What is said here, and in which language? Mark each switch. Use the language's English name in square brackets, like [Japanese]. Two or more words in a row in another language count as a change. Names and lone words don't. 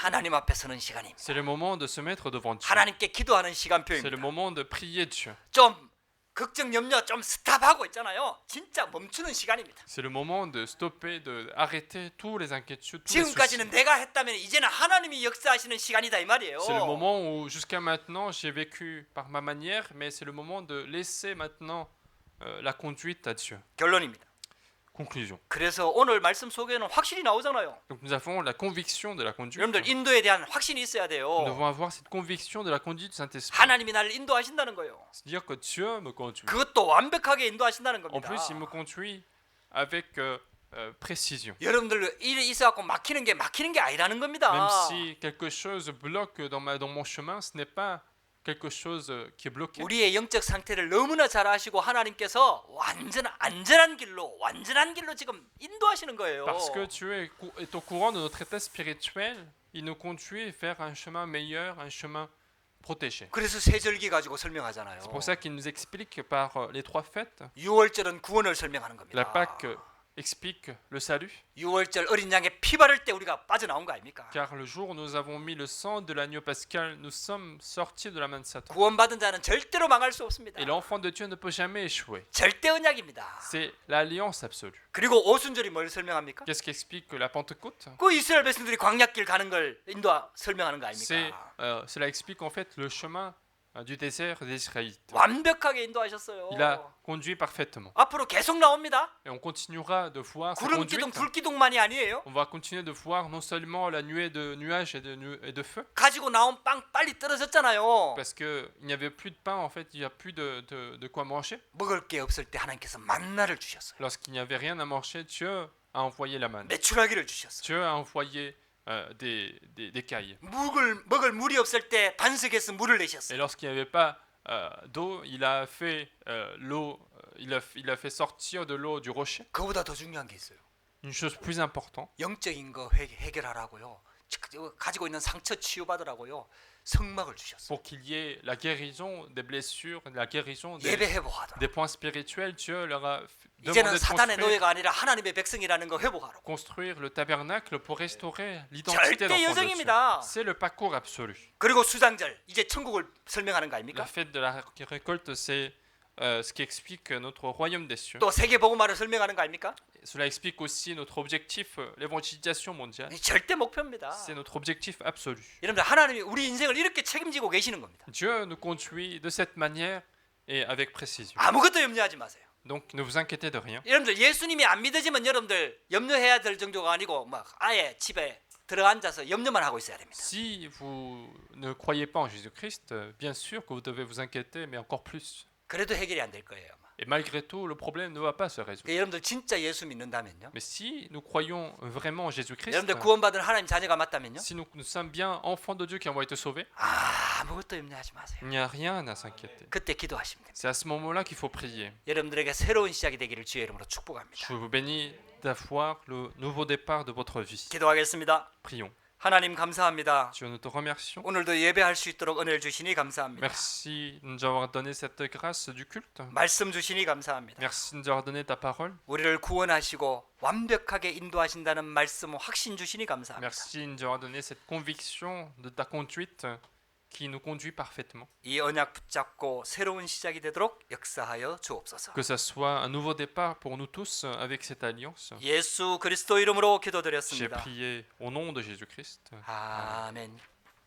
[Korean] 하나님 앞에 서는 시간입니다. [French] C'est le moment de se mettre devant Dieu. [Korean] 하나님께 기도하는 [French] C'est le [Korean] 시간표입니다. [French] moment de prier Dieu. [Korean] 좀 걱정 염려 좀 스탑하고 있잖아요. 진짜 멈추는 시간입니다. [French] C'est le moment de stopper, de arrêter tous les inquiétudes, tous les soucis. [Korean] 지금까지는 내가 했다면 이제는 하나님이 역사하시는 시간이다 이 말이에요. [French] C'est le moment où jusqu'à maintenant j'ai vécu par ma manière, mais c'est le moment de laisser maintenant la conduite à Dieu. [Korean] 결론입니다. [French] Conclusion. [Korean] 그래서 오늘 말씀 속에는 확실히 나오잖아요. [French] Donc nous avons la conviction de la conduite. [Korean] 여러분들 인도에 대한 확신이 있어야 [French] Nous [Korean] 돼요. [French] devons avoir cette conviction de la conduite du Saint-Esprit. [Korean] 하나님이 나를 인도하신다는 거예요. [French] C'est-à-dire que Dieu me conduit. [Korean] 그것도 완벽하게 인도하신다는 [French] En [Korean] 겁니다. [French] plus, il me conduit avec précision. [Korean] 여러분들 일이 있어갖고 막히는 게 아니라는 겁니다. [French] Même si quelque chose bloque dans mon chemin, ce n'est pas quelque chose qui est bloqué. [Korean] 우리의 영적 상태를 너무나 잘 아시고 하나님께서 안전한 길로 지금 인도하시는 거예요. [French] Parce que Dieu est au courant de notre état spirituel, il nous conduit vers un chemin meilleur, un chemin protégé. [Korean] 그래서 세절기 가지고 설명하잖아요. [French] C'est pour ça qu'il nous explique par les trois fêtes. [Korean] 6월절은 구원을 설명하는 겁니다. [French] La Pâque explique le salut, [Korean] 6월절 어린 양의 피 바를 때 우리가 빠져나온 거 아닙니까? [French] car le jour où nous avons mis le sang de l'agneau pascal, nous sommes sortis de la main de Satan. [Korean] 구원받은 자는 절대로 망할 수 없습니다. [French] Et l'enfant de Dieu ne peut jamais échouer. [Korean] 절대 언약입니다. [French] C'est l'alliance absolue. [Korean] 그리고 오순절이 뭘 설명합니까? [French] Qu'est-ce qui explique la Pentecôte? [Korean] 그 이스라엘 백성들이 광야길 가는 걸 설명하는 거 아닙니까? [French] Cela explique en fait le chemin du désert des Israélites. [Korean] 완벽하게 인도하셨어요. [French] Il a conduit parfaitement. [Korean] 앞으로 계속 나옵니다. [French] Et on continuera de voir sa [Korean] 구름 [French] conduite. [Korean] 기둥, 불 기둥만이 아니에요. [French] On va continuer de voir non seulement la nuée de nuages et de feu, [Korean] 가지고 나온 빵 빨리 떨어졌잖아요. [French] parce qu'il n'y avait plus de pain, en fait, il n'y a plus de quoi manger. [Korean] 먹을 게 없을 때 하나님께서 만나를 주셨어요. [French] Lorsqu'il n'y avait rien à manger, Dieu a envoyé la manne. [Korean] 메추라기를 주셨어요. [French] Dieu a envoyé des cailles. [Korean] 먹을 물이 없을 때 반석에서 물을 [French] Et [Korean] 내셨어요. [French] lorsqu'il n'y avait pas d'eau, il a fait l'eau, il a fait sortir de l'eau du rocher. [Korean] 그보다 더 중요한 게 있어요. [French] Une chose plus importante, [Korean] 영적인 거 해결하라고요. 가지고 있는 상처 치유받으라고요. 성막을 주셨어요. [French] pour qu'il y ait la guérison des blessures, la guérison des [Korean] 예배 회복하더라. [French] points spirituels, Dieu leur a [Korean] 이제는 [French] demandé de [Korean] 사단의 [French] construire, [Korean] 노예가 아니라 하나님의 백성이라는 거 회복하라고. [French] construire le tabernacle pour restaurer l'identité [Korean] 절대 [French] d'enfant de Dieu. [Korean] 여정입니다. [French] C'est le parcours absolu. [Korean] 그리고 수장절 이제 천국을 설명하는 거 [French] La [Korean] 아닙니까? [French] fête de la récolte, c'est ce qui explique notre royaume des cieux. [Korean] 또 세계 복음화를 설명하는 거 아닙니까? [French] Cela explique aussi notre objectif, l'évangélisation mondiale. [Korean] 이 절대 목표입니다. [French] C'est notre objectif absolu. [Korean] 여러분들 하나님이 우리 인생을 이렇게 책임지고 계시는 겁니다. [French] Dieu nous conduit de cette manière et avec précision. [Korean] 아무것도 염려하지 마세요. [French] Donc ne vous inquiétez de rien. [Korean] 여러분들 예수님이 안 믿어지면 여러분들 염려해야 될 정도가 아니고 막 아예 집에 들어앉아서 염려만 하고 있어야 됩니다. [French] Si vous ne croyez pas en Jésus-Christ, bien sûr que vous devez vous inquiéter, mais encore plus. [Korean] 그래도 해결이 안 될 거예요. 아마. [French] Et malgré tout, le problème ne va pas se résoudre. [Korean] 여러분들 진짜 예수 믿는다면요. [French] Mais si nous croyons vraiment en Jésus-Christ, [Korean] 여러분들 구원받은 하나님 자녀가 맞다면요. [French] si nous sommes bien enfants de Dieu qui ont été sauvés, [Korean] 아무것도 염려하지 마세요. [French] il n'y a rien à s'inquiéter. [Korean] 그때 기도하시면 됩니다. [French] C'est à ce moment-là qu'il faut prier. [Korean] 여러분들에게 새로운 시작이 되기를 주의 이름으로 축복합니다. [French] Je vous bénis d'avoir le nouveau départ de votre vie. [Korean] 기도하겠습니다. [French] Prions. [Korean] 하나님 감사합니다. [French] Dieu, nous te remercions. [Korean] 오늘도 예배할 수 있도록 은혜를 주시니 감사합니다. [French] Merci de nous avoir donné cette grâce du culte. [Korean] 말씀 주시니 감사합니다. [French] Merci de nous avoir donné ta parole. [Korean] 우리를 구원하시고 완벽하게 인도하신다는 말씀 확신 주시니 감사합니다. [French] Merci de nous avoir donné cette conviction de ta conduite qui nous conduit parfaitement. [Korean] 이 언약 붙잡고 새로운 시작이 되도록 역사하여 주옵소서. [French] Que ça soit un nouveau départ pour nous tous avec cette alliance. [Korean] 예수 그리스도 이름으로 [French] J'ai [Korean] 기도드렸습니다. [French] prié au nom de Jésus-Christ. [Korean] 아멘.